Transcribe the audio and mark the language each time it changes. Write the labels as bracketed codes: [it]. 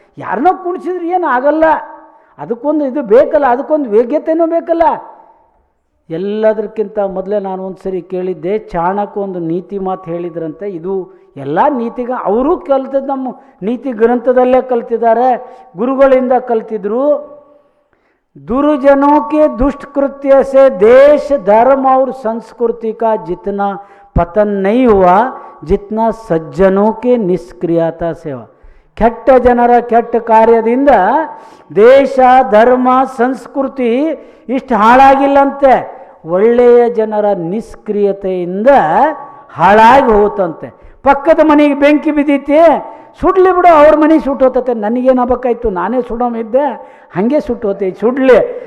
[kn] ಯಾರನ್ನೋ ಕುಣಿಸಿದ್ರೆ ಏನು ಆಗಲ್ಲ. ಅದಕ್ಕೊಂದು ಇದು ಬೇಕಲ್ಲ, ಅದಕ್ಕೊಂದು ವೇಗ್ಯತೆಯೂ ಬೇಕಲ್ಲ. ಎಲ್ಲದಕ್ಕಿಂತ ಮೊದಲೇ ನಾನು ಒಂದು ಸರಿ ಕೇಳಿದ್ದೆ, ಚಾಣಕ್ಯ ಒಂದು ನೀತಿ ಮಾತು ಹೇಳಿದ್ರಂತೆ. ಇದು ಎಲ್ಲ ನೀತಿಗ ಅವರು ಕಲ್ತದ್ದು ನಮ್ಮ ನೀತಿ ಗ್ರಂಥದಲ್ಲೇ ಕಲ್ತಿದ್ದಾರೆ, ಗುರುಗಳಿಂದ ಕಲ್ತಿದ್ರು. [hi] दुर्जनों के दुष्ट कृत्य से देश धर्म और संस्कृति का जितना पतन नहीं हुआ जितना सज्जनों के निष्क्रियता सेवा. [kn] ಕೆಟ್ಟ ಜನರ ಕೆಟ್ಟ ಕಾರ್ಯದಿಂದ ದೇಶ ಧರ್ಮ ಸಂಸ್ಕೃತಿ ಇಷ್ಟು ಹಾಳಾಗಿಲ್ಲಂತೆ, ಒಳ್ಳೆಯ ಜನರ ನಿಷ್ಕ್ರಿಯತೆಯಿಂದ ಹಾಳಾಗಿ ಹೋತಂತೆ. ಪಕ್ಕದ ಮನೆಗೆ ಬೆಂಕಿ ಬಿದ್ದೈತಿ, ಸುಡ್ಲಿ ಬಿಡು, ಅವ್ರ ಮನೆ ಸುಟ್ಟೋತತೆ, ನನಗೇನಾಗಬೇಕಾಯ್ತು, ನಾನೇ ಸುಡೋಮಿದ್ದೆ, ಹಾಗೆ ಸುಟ್ಟೋತೆ, ಸುಡ್ಲಿ.